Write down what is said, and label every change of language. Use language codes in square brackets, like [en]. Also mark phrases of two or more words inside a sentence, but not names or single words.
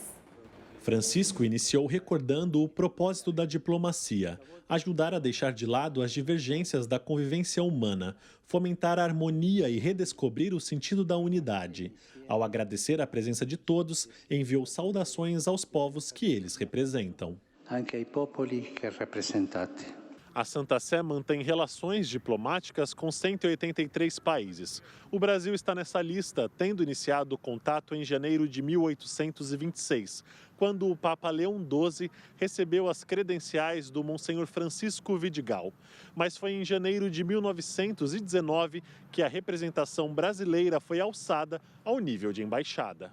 [pt] Francisco iniciou recordando o propósito da diplomacia: ajudar a deixar de lado as divergências da convivência humana, fomentar a harmonia e redescobrir o sentido da unidade. Ao agradecer a presença de todos, enviou saudações aos povos que eles representam. [it] Anche ai popoli che rappresentate. [pt] A Santa Sé mantém relações diplomáticas com 183 países. O Brasil está nessa lista, tendo iniciado o contato em janeiro de 1826, quando o Papa Leão XII recebeu as credenciais do Monsenhor Francisco Vidigal. Mas foi em janeiro de 1919 que a representação brasileira foi alçada ao nível de embaixada.